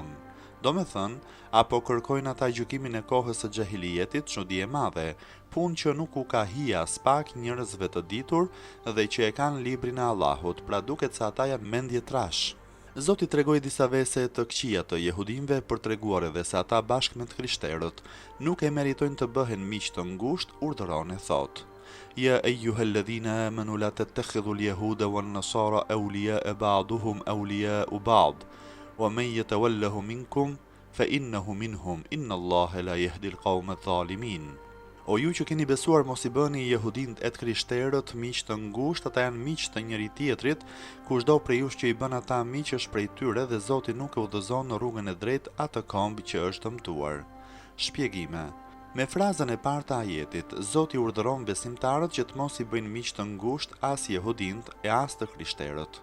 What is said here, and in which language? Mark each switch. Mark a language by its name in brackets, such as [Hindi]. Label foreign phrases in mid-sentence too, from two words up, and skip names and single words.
[Albanian] Do me thënë, apo kërkojnë ata gjykimin e kohës së xahilijetit, çudi e madhe, punë që nuk u ka hija as pak njerëzve të ditur dhe që e kanë librin e Allahut, pra duket se ata janë mendje trash. Zoti tregoi disa vese të këqija të jehudinëve për treguar edhe se ata bashkë me të krishterët nuk e meritojnë të bëhen miq të ngushtë, urdhëron e thotë. [Arabic] يا أيها الذين آمنوا لا تتخذوا اليهود والنصارى أولياء بعضهم أولياء بعض ومن يتولهم منكم فإنه منهم إن الله لا يهدي القوم الظالمين. [Albanian] O ju që keni besuar mos i bëni jehudinët e të krishterët miq të ngushtë, ata janë miq të njëri tjetrit, kushdo prej jush që i bën ata miq është prej tyre dhe Zoti nuk e udhëzon në rrugën e drejtë atë komb që është dëmtuar. Shpjegime. Me frazën e parë të ajetit, Zoti urdhëron besimtarët që të mos i bëjnë miq të ngushtë as jehudinët e as të krishterët.